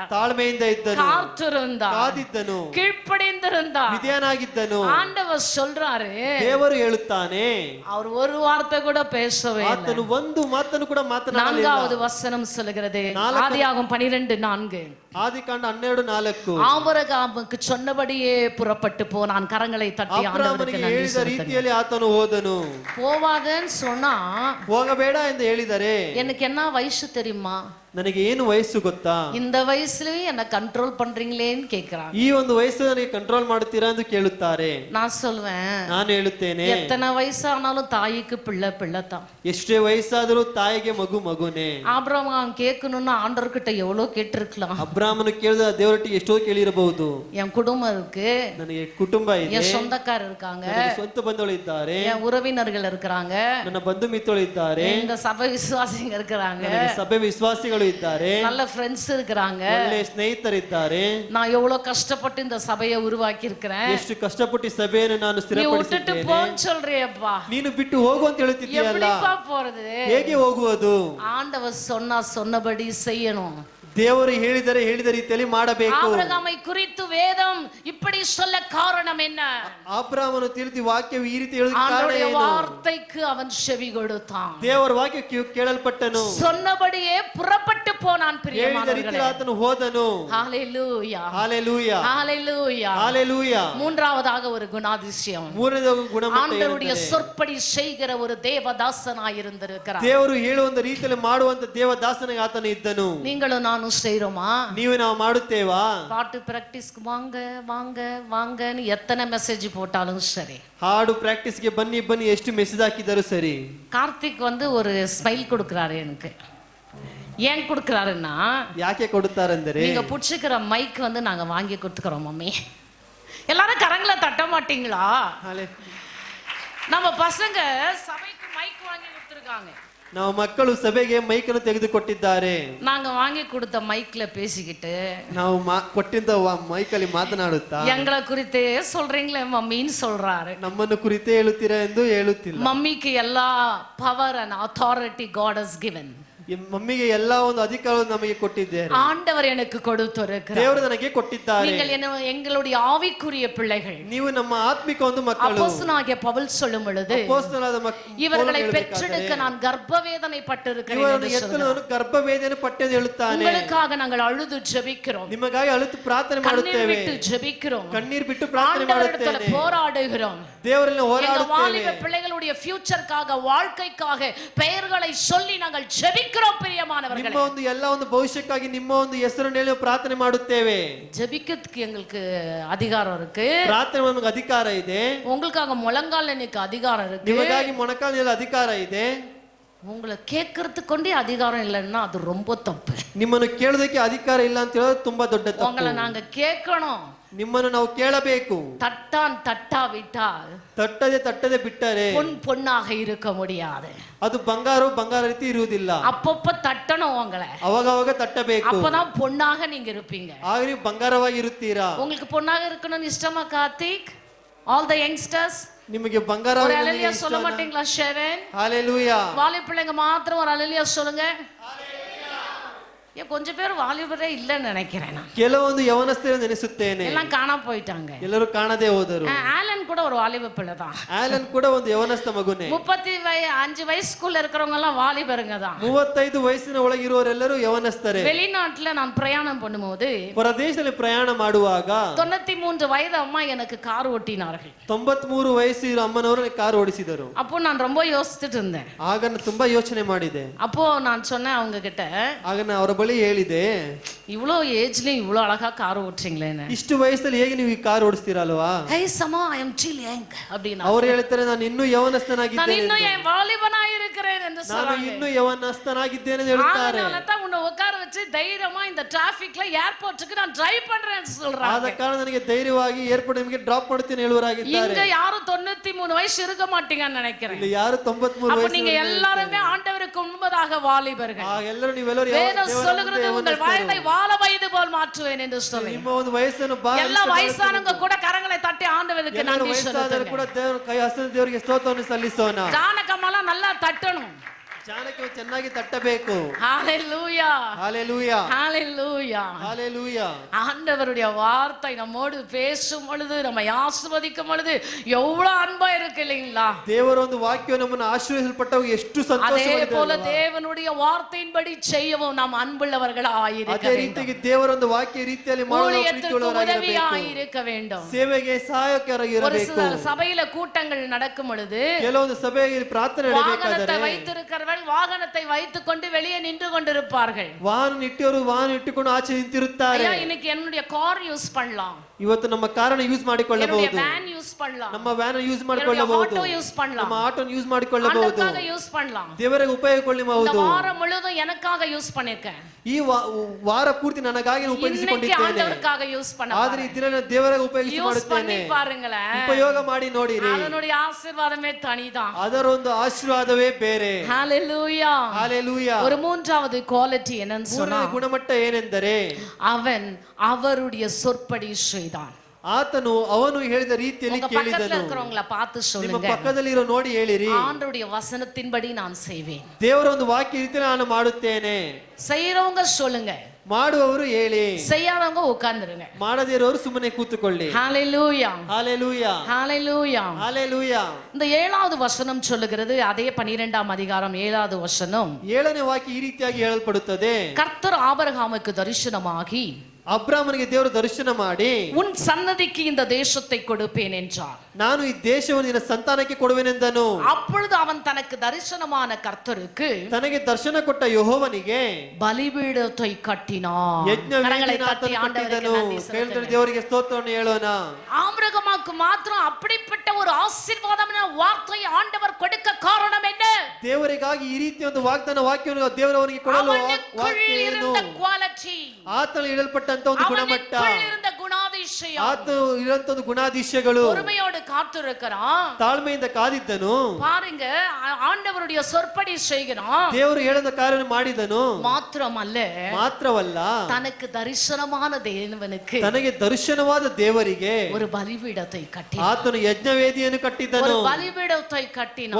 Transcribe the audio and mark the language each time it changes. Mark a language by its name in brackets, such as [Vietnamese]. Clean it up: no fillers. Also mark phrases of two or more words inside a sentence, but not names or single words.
[Kannada] ತಾಳ್ಮೆಯಿಂದ ಇದ್ದನು, [Tamil] காத்திருந்தார், [Kannada] ಕಾದಿದ್ದನು, [Tamil] கீழ்ப்படிந்திருந்தார். [Kannada] ವಿಧೇಯನಾಗಿದ್ದನು. [Tamil] ஆண்டவர் சொல்றாரு, [Kannada] ದೇವರು ಹೇಳುತ್ತಾನೆ, [Tamil] அவர் ஒரு வார்த்தை கூட பேசவே இல்லை. [Kannada] ಆತನು ಒಂದು ಮಾತನ್ನು ಕೂಡ ಮಾತನಾಡಲಿಲ್ಲ. [Tamil] 4வது வசனம் சொல்லுகிறது, ஆதியாகமம் 12:4, [Kannada] ಆದಿಕಾಂಡ 12:4, [Tamil] ஆபிரகாமுக்கு சொன்னபடியே புறப்பட்டு போனான், கரங்களை தட்டி ஆண்டவருக்கு [Kannada] ಅಬ್ರಾಮನಿಗೆ [Tamil] நன்றி [Kannada] ಹೇಳಿದ [Tamil] செலுத்தினான். [Kannada] ರೀತಿಯಲ್ಲಿ ಆತನು ಹೋದನು. [Tamil] போவாதன்னு சொன்னா [Kannada] ಹೋಗಬೇಡ ಎಂದು ಹೇಳಿದರೆ [Tamil] எனக்கு என்ன வயசு தெரியுமா? [Kannada] ನನಗೆ ಏನು ವಯಸ್ಸು ಗೊತ್ತಾ? [Tamil] இந்த வயசுலயும் என்ன கண்ட்ரோல் பண்றீங்களேன்னு கேக்குறாங்க. [Kannada] ಈ ಒಂದು ವಯಸ್ಸು ನನಗೆ ಕಂಟ್ರೋಲ್ ಮಾಡುತ್ತೀರಾ ಎಂದು ಕೇಳುತ್ತಾರೆ. [Tamil] நான் சொல்வேன், [Kannada] ನಾನು ಹೇಳುತ್ತೇನೆ, [Tamil] எத்தனை வயசானாலும் தாய்க்கு பிள்ளை பிள்ளைதான். [Kannada] ಎಷ್ಟೇ ವಯಸ್ಸಾದರೂ ತಾಯಿಗೆ ಮಗು ಮಗುನೇ. [Tamil] ஆபிரகாம் கேட்கணும்னா ஆண்டவர்கிட்ட எவ்வளவு கேட்டிருக்கலாம். [Kannada] ಅಬ್ರಾಮನು ಕೇಳಿದ ದೇವರೊಟ್ಟಿಗೆ ಎಷ್ಟೋ ಕೇಳಿರಬಹುದು. [Tamil] என் குடும்பம் இருக்கு, [Kannada] ನನಗೆ ಕುಟುಂಬ ಇದೆ, [Tamil] என் சொந்தக்காரர் இருக்காங்க, [Kannada] ನನಗೆ ಸ್ವಂತ ಬಂಧುಗಳು ಇದ್ದಾರೆ, [Tamil] என் உறவினர்கள் இருக்கிறாங்க, [Kannada] ನನ್ನ ಬಂಧು ಮಿತ್ರರು ಇದ್ದಾರೆ, [Tamil] இந்த சபை விசுவாசிங்க இருக்கிறாங்க, [Kannada] ನನಗೆ ಸಭೆ ವಿಶ್ವಾಸಿಗಳು ಇದ್ದಾರೆ, [Tamil] நல்ல ஃப்ரெண்ட்ஸ் இருக்கிறாங்க. [Kannada] ಒಳ್ಳೆ ಸ್ನೇಹಿತರಿದ್ದಾರೆ. [Tamil] நான் எவ்வளவு கஷ்டப்பட்டு இந்த சபையை உருவாக்கி இருக்கிறேன், [Kannada] ಎಷ್ಟು ಕಷ್ಟಪಟ್ಟು ಸಭೆಯನ್ನು ನಾನು [Tamil] நீ விட்டுட்டு [Kannada] ಸ್ಥಿರಪಡಿಸಿದ್ದೇನೆ. [Tamil] போன்னு சொல்றியப்பா, [Kannada] ನೀನು ಬಿಟ್ಟು ಹೋಗು ಅಂತ ಹೇಳುತ್ತಿದ್ದೀಯಲ್ಲ, [Tamil] எப்படிப்பா போறது? [Kannada] ಹೇಗೆ ಹೋಗುವುದು? [Tamil] ஆண்டவர் சொன்னபடி செய்யணும். [Kannada] ದೇವರು ಹೇಳಿದ ರೀತಿಯಲ್ಲಿ ಮಾಡಬೇಕು. [Tamil] ஆபிரகாமை குறித்து வேதம் இப்படி சொல்ல காரணம் என்ன? [Kannada] ಅಬ್ರಾಮನು ತಿಳಿದು ವಾಕ್ಯವು ಈ ರೀತಿ ಹೇಳುವ ಕಾರಣ [Tamil] ஆண்டவருடைய [Kannada] ಏನು? [Tamil] வார்த்தைக்கு அவன் செவி கொடுத்தான், [Kannada] ದೇವರ ವಾಕ್ಯ ಕೇಳಲ್ಪಟ್ಟನು, [Tamil] சொன்னபடியே புறப்பட்டு போனான். [Kannada] ಹೇಳಿದ [Tamil] பிரியமானவர்களே, [Kannada] ರೀತಿಯಲ್ಲಿ ಆತನು ಹೋದನು. [Tamil] ஹalleluya, [Kannada] ಹಾಲೆಲೂಯಾ, [Tamil] ஹalleluya. [Kannada] ಹಾಲೆಲೂಯಾ. [Tamil] மூன்றாவதாக ஒரு குணாதிசயம், [Kannada] ಮೂರನೇ ಗುಣಮಟ್ಟ [Tamil] ஆண்டவருடைய [Kannada] ಏನೆಂದರೆ, [Tamil] சொற்படி செய்கிற ஒரு தேவதாசனாய் இருந்திருக்கிறார். [Kannada] ದೇವರು ಹೇಳುವಂತ ರೀತಿಯಲ್ಲಿ ಮಾಡುವಂತ ದೇವದಾಸನಿಗೆ ಆತನು ಇದ್ದನು. [Tamil] நீங்களும் நானும் செய்றோமா? [Kannada] ನೀವು ನಾವು ಮಾಡುತ್ತೇವಾ? [Tamil] பாட்டு பிராக்டிஸ்க்கு வாங்க வாங்க வாங்கன்னு எத்தனை மெசேஜ் போட்டாலும் சரி, [Kannada] ಹಾಡು ಪ್ರಾಕ್ಟೀಸ್ಗೆ ಬನ್ನಿ ಬನ್ನಿ ಎಷ್ಟು ಮೆಸೇಜ್ ಹಾಕಿದರೂ ಸರಿ, [Tamil] கார்த்திக் ஒரு ஸ்மைல் கொடுக்குறாரு எனக்கு. ஏன் கொடுக்குறாருன்னா, [Kannada] ಯಾಕೆ ಕೊಡುತ್ತಾರೆಂದರೆ [Tamil] நீங்க புடிச்சுக்கிற மைக் வந்து நாங்க வாங்கி கொடுத்துக்கிறோம் மம்மி. எல்லாரும் கரங்களை தட்ட மாட்டீங்களா? [Kannada] ಹಾಲೆ- [Tamil] நம்ம பசங்க சபைக்கு மைக் வாங்கி கொடுத்துருக்காங்க. [Kannada] ನಾವು ಮಕ್ಕಳು ಸಭೆಗೆ ಮೈಕನ್ನು ತೆಗೆದುಕೊಟ್ಟಿದ್ದಾರೆ. [Tamil] நாங்க வாங்கி கொடுத்த மைக்ல பேசிக்கிட்டு [Kannada] ನಾವು ಕೊಟ್ಟಿದ್ದ ಮೈಕಲ್ಲಿ ಮಾತನಾಡುತ್ತಾ [Tamil] எங்களை குறித்தே சொல்றீங்களே மம்மின்னு சொல்றாரு. [Kannada] ನಮ್ಮನ್ನು ಕುರಿತೇ ಹೇಳುತ್ತೀರಾ ಎಂದು ಹೇಳುತ್ತಿಲ್ಲ. [Tamil] மம்மிக்கு எல்லா [English] power and authority God has given. [Kannada] ಈ ಮಮ್ಮಿಗೆ ಎಲ್ಲಾ ಒಂದು ಅಧಿಕಾರವನ್ನು ನಮಗೆ ಕೊಟ್ಟಿದ್ದಾರೆ. [Tamil] ஆண்டவர் எனக்கு கொடுத்திருக்கிறார். [Kannada] ದೇವರು ನನಗೆ ಕೊಟ್ಟಿದ್ದಾರೆ. [Tamil] நீங்கள் எங்களுடைய ஆவிக்குரிய பிள்ளைகள். [Kannada] ನೀವು ನಮ್ಮ ಆತ್ಮಿಕ ಒಂದು ಮಕ್ಕಳು. [Tamil] அப்போஸ்தலனாகிய பவுல் சொல்லும் பொழுது, [Kannada] ಅಪೊಸ್ತಲನಾದ [Tamil] இவர்களை பெற்றெடுக்க நான் கர்ப்பவேதனை பட்டிருக்கிறேன் [Kannada] ಇವರನ್ನು ಎತ್ತಲು ಗರ್ಭವೇದನೆ ಪಟ್ಟೆಂದು ಹೇಳುತ್ತಾನೆ. [Tamil] உங்களுக்காக நாங்கள் அழுது ஜெபிக்கிறோம். [Kannada] ನಿಮಗಾಗಿ ಅಳುತ್ತು ಪ್ರಾರ್ಥನೆ [Tamil] கண்ணீர் [Kannada] ಮಾಡುತ್ತೇವೆ. [Tamil] விட்டு ஜெபிக்கிறோம். [Kannada] ಕಣ್ಣೀರ್ ಬಿಟ್ಟು ಪ್ರಾರ್ಥನೆ [Tamil] ஆண்டவரிடத்தில் [Kannada] ಮಾಡುತ್ತೇವೆ. [Tamil] போராடுகிறோம். [Kannada] ದೇವರಲ್ಲಿ [Tamil] எங்க [Kannada] ಹೋರಾಡುತ್ತೇವೆ. [Tamil] வாலிப பிள்ளைகளுடைய ஃபியூச்சர்க்காக, வாழ்க்கைக்காக பெயர்களை சொல்லி நாங்கள் ஜெபிக்கிறோம் பிரியமானவர்களே. [Kannada] ನಿಮ್ಮ ಒಂದು ಎಲ್ಲ ಒಂದು ಭವಿಷ್ಯಕ್ಕಾಗಿ ನಿಮ್ಮ ಒಂದು ಹೆಸರನ್ನು ಹೇಳಿ ಪ್ರಾರ್ಥನೆ ಮಾಡುತ್ತೇವೆ. [Tamil] ஜெபிக்கிறதுக்கு எங்களுக்கு அதிகாரம் இருக்கு. [Kannada] ಪ್ರಾರ್ಥನೆ ನಮಗೆ ಅಧಿಕಾರ ಇದೆ. [Tamil] உங்களுக்காக முழங்கால் எனக்கு அதிகாரம் இருக்கு. [Kannada] ನಿಮಗಾಗಿ ಮೊಣಕಾಲಿನಲ್ಲಿ ಅಧಿಕಾರ ಇದೆ. [Tamil] உங்களை கேட்கறதுக்கு கொண்டே அதிகாரம் இல்லைன்னா அது ரொம்ப தப்பு. [Kannada] ನಿಮ್ಮನ್ನು ಕೇಳೋದಕ್ಕೆ ಅಧಿಕಾರ ಇಲ್ಲ ಅಂತ ಹೇಳೋದು ತುಂಬಾ ದೊಡ್ಡ ತಪ್ಪು. [Tamil] உங்களை நாங்க கேட்கணும். [Kannada] ನಿಮ್ಮನ್ನು ನಾವು ಕೇಳಬೇಕು. [Tamil] தட்டாவிட்டால் [Kannada] ತಟ್ಟದೆ ಬಿಟ್ಟರೆ [Tamil] பொன்னாக இருக்க முடியாது. [Kannada] ಅದು ಬಂಗಾರ ರೀತಿ ಇರುವುದಿಲ್ಲ. [Tamil] அப்பப்ப தட்டணும் உங்களை. [Kannada] ಅವಾಗ ತಟ್ಟಬೇಕು. [Tamil] அப்பதான் பொன்னாக நீங்க இருப்பீங்க. [Kannada] ಆಗ ನೀವು ಬಂಗಾರವಾಗಿ ಇರುತ್ತೀರಾ. [Tamil] உங்களுக்கு பொன்னாக இருக்கணும்னு இஷ்டமா கார்த்திக்? [English] All the youngsters [Kannada] ನಿಮಗೆ [Tamil] ஒரு [Kannada] ಬಂಗಾರವಾಗಿ [Tamil] அல்லேலூயா சொல்ல மாட்டீங்களா ஷெரன்? ஹalleluya. வாலிப பிள்ளைங்க மாத்திரம் ஒரு அல்லேலூயா சொல்லுங்க. ஏன் கொஞ்சம் பேர் வாலிபரே இல்லைன்னு நினைக்கிறேன் நான். [Kannada] ಕೆಲವೊಂದು ಯವನಸ್ಥರು ನೆನೆಸುತ್ತೇನೆ. [Tamil] எல்லாம் காணாம போயிட்டாங்க. [Kannada] ಎಲ್ಲರೂ ಕಾಣದೇ ಹೋದರು. [Tamil] ஆலன் கூட ஒரு வாலிப பிள்ளை தான். [Kannada] ಆಲನ್ ಕೂಡ ಒಂದು ಯವನಸ್ಥ ಮಗುನೇ. [Tamil] 35 வயசுக்குள்ள இருக்கிறவங்க எல்லாம் வாலிபருங்க தான். [Kannada] 35 ವಯಸ್ಸಿನ ಒಳಗಿರುವವರೆಲ್ಲರೂ ಯವನಸ್ಥರೇ. [Tamil] வெளிநாட்டுல நான் பிரயாணம் பண்ணும்போது [Kannada] ಪರದೇಶದಲ್ಲಿ ಪ್ರಯಾಣ ಮಾಡುವಾಗ [Tamil] 93 வயது அம்மா எனக்கு கார் ஓட்டினார்கள். [Kannada] 93 ವಯಸ್ಸು ಇರೋ ಅಮ್ಮನವರು ಕಾರ್ ಓಡಿಸಿದರು. [Tamil] அப்போ நான் ரொம்ப யோசிச்சுட்டு இருந்தேன். [Kannada] ಆಗ ನಾನು ತುಂಬಾ ಯೋಚನೆ ಮಾಡಿದೆ. [Tamil] அப்போ நான் சொன்னேன் அவங்க கிட்ட, [Kannada] ಆಗ ನಾನು ಅವರ ಬಳಿ ಹೇಳಿದೆ, [Tamil] இவ்வளோ ஏஜ்லயும் இவ்வளோ அழகா கார் ஓட்டுறீங்களேன்னு. [Kannada] ಇಷ್ಟು ವಯಸ್ಸಲ್ಲಿ ಹೇಗೆ ನೀವು ಈ ಕಾರ್ ಓಡಿಸ್ತೀರಲ್ವಾ? [English] Hey Samma I am still young அப்படினா. [Kannada] ಅವರು ಹೇಳ್ತಾರೆ ನಾನು ಇನ್ನೂ [Tamil] நான் [Kannada] ಯವನಸ್ಥನಾಗಿದ್ದೇನೆ. [Tamil] இன்னும் என் வாலிபனாய் இருக்கிறேன் என்று [Kannada] ನಾನು [Tamil] சொல்றாங்க. [Kannada] ಇನ್ನೂ ಯವನಸ್ಥನಾಗಿದ್ದೇನೆ ಎಂದು ಹೇಳುತ್ತಾರೆ. [Tamil] அதனால தான் உன்னை உட்கார வச்சு தைரியமா இந்த டிராஃபிக்ல ஏர்போர்ட்டுக்கு நான் டிரைவ் பண்றேன்னு [Kannada] ಆದ [Tamil] சொல்றாங்க. [Kannada] ಕಾರಣ ನನಗೆ ಧೈರ್ಯವಾಗಿ ಏರ್ಪೋರ್ಟ್ ನಿಮಗೆ ಡ್ರಾಪ್ ಮಾಡುತ್ತೇನೆ ಹೇಳುವರಾಗಿದ್ದಾರೆ. [Tamil] இங்க யாரும் 93 வயசு இருக்க மாட்டீங்கன்னு நினைக்கிறேன். [Kannada] ಇಲ್ಲಿ ಯಾರು 93 [Tamil] அப்ப [Kannada] ವಯಸ್ಸು [Tamil] நீங்க எல்லாருமே ஆண்டவருக்கு முன்பதாக வாலிபர்கள். [Kannada] ಎಲ್ಲರೂ ನೀವೆಲ್ಲರೂ [Tamil] வேதம் சொல்லுகிறது உங்கள் வயதை வால வயது போல் மாற்றுவேன் என்று சொல்லி. [Kannada] ನಿಮ್ಮ ಒಂದು ವಯಸ್ಸನ್ನು [Tamil] எல்லா வயசானவங்க கூட கரங்களை தட்டி ஆண்டவருக்கு நன்றி [Kannada] ವಯಸ್ಸಾದರೂ ಕೂಡ [Tamil] சொல்லுங்க. [Kannada] ದೇವರ ಕೈ ಹಸ್ತದ ದೇವರಿಗೆ ಸ್ತೋತ್ರವನ್ನು ಸಲ್ಲಿಸೋಣ. [Tamil] ஜானகமெல்லாம் நல்லா தட்டணும். [Kannada] ಜಾನಕ್ಕೆ ಚೆನ್ನಾಗಿ ತಟ್ಟಬೇಕು. [Tamil] ஹalleluya ஹalleluya ஹalleluya ஹalleluya. ஆண்டவருடைய வார்த்தை நம்மோடு பேசும் பொழுது, நம்மை ஆசீர்வதிக்கும் பொழுது எவ்வளவு அன்பா இருக்கு இல்லைங்களா? [Kannada] ದೇವರ ಒಂದು ವಾಕ್ಯವು ನಮ್ಮನ್ನು ಆಶೀರ್ವದಿಸಲ್ಪಟ್ಟವು ಎಷ್ಟು [Tamil] அதே [Kannada] ಸಂತೋಷವಾಗಿದೆ. [Tamil] போல தேவனுடைய வார்த்தையின்படி செய்யவும் நாம் அன்புள்ளவர்களாய் இருக்க [Kannada] ಅದೇ [Tamil] வேண்டும். [Kannada] ರೀತಿಗೆ ದೇವರ ಒಂದು ವಾಕ್ಯ ರೀತಿಯಲ್ಲಿ [Tamil] ஊழியத்திற்கு உதவியாய் இருக்க வேண்டும். [Kannada] ಸೇವೆಗೆ [Tamil] ஒரு [Kannada] ಸಹಾಯಕರಾಗಿರಬೇಕು. [Tamil] சில சபையில கூட்டங்கள் நடக்கும் பொழுது [Kannada] ಕೆಲವೊಂದು ಸಭೆಯಲ್ಲಿ ಪ್ರಾರ್ಥನೆ [Tamil] வாகனத்தை [Kannada] ನಡೆಯಬೇಕಾದರೆ [Tamil] வைத்திருக்கிறவர்கள் வாகனத்தை வைத்துக் கொண்டு வெளியே நின்று கொண்டிருப்பார்கள். [Kannada] ವಾಹನ ಇಟ್ಟವರು ವಾಹನ ಇಟ್ಟುಕೊಂಡು ಆಚೆ ನಿಂತಿರುತ್ತಾರೆ. [Tamil] ஐயா இன்னைக்கு என்னுடைய கார் யூஸ் பண்ணலாம், [Kannada] ಇವತ್ತು ನಮ್ಮ ಕಾರನ್ನು ಯೂಸ್ [Tamil] என்னுடைய [Kannada] ಮಾಡಿಕೊಳ್ಳಬಹುದು, [Tamil] வேன் யூஸ் பண்ணலாம், [Kannada] ನಮ್ಮ ವ್ಯಾನ್ ಯೂಸ್ [Tamil] என்னுடைய [Kannada] ಮಾಡಿಕೊಳ್ಳಬಹುದು, [Tamil] ஆட்டோ யூஸ் பண்ணலாம், [Kannada] ನಮ್ಮ ಆಟೋನ ಯೂಸ್ ಮಾಡಿಕೊಳ್ಳಬಹುದು, [Tamil] ஆண்டவருக்காக யூஸ் பண்ணலாம். [Kannada] ದೇವರಿಗೆ [Tamil] இந்த [Kannada] ಉಪಯೋಗಿಸಿಕೊಳ್ಳಬಹುದು. [Tamil] வாரம் முழுதும் எனக்காக யூஸ் பண்ணிருக்கேன், [Kannada] ಈ ವಾರ ಪೂರ್ತಿ ನನಗಾಗಿ [Tamil] இன்னைக்கு [Kannada] ಉಪಯೋಗಿಸಿಕೊಂಡಿದ್ದೇನೆ. [Tamil] ஆண்டவருக்காக யூஸ் பண்ண [Kannada] ಆದ್ರೆ ಈ ದಿನ ನಾನು ದೇವರಿಗೆ ಉಪಯೋಗಿಸಿ [Tamil] யூஸ் பண்ணி [Kannada] ಮಾಡುತ್ತೇನೆ. [Tamil] பாருங்களேன், [Kannada] ಉಪಯೋಗ ಮಾಡಿ ನೋಡಿರಿ. [Tamil] அதனுடைய ஆசீர்வாதமே தனிதான். [Kannada] ಅದರ ಒಂದು ಆಶೀರ್ವಾದವೇ ಬೇರೆ. [Tamil] ஹalleluya. ஹalleluya. ஒரு மூன்றாவது குவாலிட்டி என்னன்னு சொன்னா, [Kannada] ಮೂರನೇ ಗುಣಮಟ್ಟ ಏನೆಂದರೆ [Tamil] அவன் அவருடைய சொற்படி செய்தான். [Kannada] ಆತನು ಅವನು ಹೇಳಿದ ರೀತಿಯಲ್ಲಿ [Tamil] உங்க பக்கத்துல [Kannada] ಕೇಳಿದನು. [Tamil] இருக்கிறவங்கள பார்த்து [Kannada] ನಿಮ್ಮ [Tamil] சொல்லுங்க, [Kannada] ಪಕ್ಕದಲ್ಲಿರೋ ನೋಡಿ ಹೇಳಿರಿ, [Tamil] ஆண்டவருடைய வசனத்தின்படி நான் செய்வேன். [Kannada] ದೇವರ ಒಂದು ವಾಕ್ಯ ರೀತಿಯಲ್ಲಿ ನಾನು ಮಾಡುತ್ತೇನೆ. [Tamil] செய்யறவங்க சொல்லுங்க, [Kannada] ಮಾಡುವವರು ಹೇಳಿ, [Tamil] செய்யாதவங்க உட்கார்ந்துருங்க. [Kannada] ಮಾಡದೇ ಇರೋರು ಸುಮ್ಮನೆ ಕೂತುಕೊಳ್ಳಿ. [Tamil] ஹalleluya ஹalleluya ஹalleluya. ஹalleluya. இந்த 7வது வசனம் சொல்லுகிறது, அதே 12ஆம் அதிகாரம் 7வது வசனம், [Kannada] 7ನೇ ವಾಕ್ಯ ಈ ರೀತಿಯಾಗಿ ಹೇಳಲ್ಪಡುತ್ತದೆ. [Tamil] கர்த்தர் ஆபிரகாமுக்கு தரிசனமாகி [Kannada] ಅಬ್ರಾಮನಿಗೆ ದೇವರು ದರ್ಶನ ಮಾಡಿ, [Tamil] உன் சன்னதிக்கு இந்த தேசத்தை கொடுப்பேன் என்றார். [Kannada] ನಾನು ಈ ದೇಶವನ್ನು ನಿನ್ನ ಸಂತಾನಕ್ಕೆ ಕೊಡುವೆನೆಂದನು. [Tamil] அப்பொழுது அவன் தனக்கு தரிசனமான கர்த்தருக்கு [Kannada] ತನಗೆ ದರ್ಶನ ಕೊಟ್ಟ ಯೆಹೋವನಿಗೆ [Tamil] பலிபீடத்தை கட்டினான். கரங்களை தட்டி ஆண்டவருக்கு நன்றி சொல்லுங்க. [Kannada] ದೇವರಿಗೆ ಸ್ತೋತ್ರವನ್ನು ಹೇಳೋಣ. [Tamil] ஆபிரகாமுக்கு மாத்திரம் அப்படிப்பட்ட ஒரு ஆசீர்வாதமான வார்த்தையை ஆண்டவர் கொடுக்க காரணம் என்ன? [Kannada] ದೇವರಿಗಾಗಿ ಈ ರೀತಿಯ ಒಂದು ವಾಕ್ಯವನ್ನು ದೇವರವನಿಗೆ ಕೊಡಲು [Tamil] அவனுக்குள் [Kannada] ವಾಕ್ಯ ಏನು? [Tamil] இருந்த குவாலிட்டி, [Kannada] ಆತನಲ್ಲಿ ಇಡಲ್ಪಟ್ಟಂತ ಒಂದು ಗುಣಮಟ್ಟ, [Tamil] அவனுக்குள் இருந்த குணாதிசயம், [Kannada] ಆತ ಇರುವಂತ ಒಂದು ಗುಣಾದಿಶಯಗಳು, [Tamil] பொறுமையோடு காத்திருக்கிறான். [Kannada] ತಾಳ್ಮೆಯಿಂದ ಕಾದಿದ್ದನು, [Tamil] பாருங்க, ஆண்டவருடைய சொற்படி செய்கிறான். [Kannada] ದೇವರು ಹೇಳಿದ ಕಾರ್ಯವನ್ನು ಮಾಡಿದನು. [Tamil] மாத்திரமல்ல, [Kannada] ತನಗೆ [Tamil] தனக்கு தரிசனமான தேவனுக்கு [Kannada] ತನಗೆ ದರ್ಶನವಾದ ದೇವರಿಗೆ [Tamil] ஒரு பலிபீடத்தை கட்டி, [Kannada] ಆತನು ಯಜ್ಞವೇದಿಯನ್ನು [Tamil] ஒரு [Kannada] ಕಟ್ಟಿದನು. [Tamil] பலிபீடத்தை கட்டினான்.